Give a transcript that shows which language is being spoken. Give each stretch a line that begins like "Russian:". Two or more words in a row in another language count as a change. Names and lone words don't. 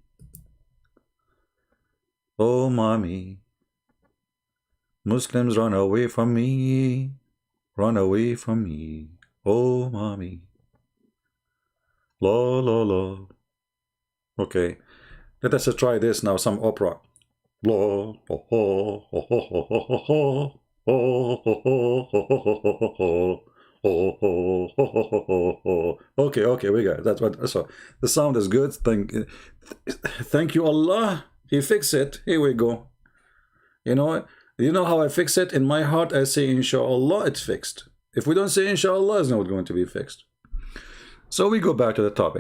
English: Oh, mommy. Muslims run away from me. Run away from me. Oh, mommy. La, la, la. Okay. Let us try this now, some opera. Blah, ho, ho, ho, ho, ho, ho, ho, ho. Oh, ho, ho, ho, ho, ho, ho, ho, ho. Oh, ho, ho, ho, ho, ho, ho. Okay, okay, we got it. That's what. So the sound is good. Thank you, Allah. He fixed it. Here we go. You know how I fix it? In my heart, I say, Inshallah, it's fixed. If we don't say Inshallah, it's not going to be fixed. So we go back to the topic.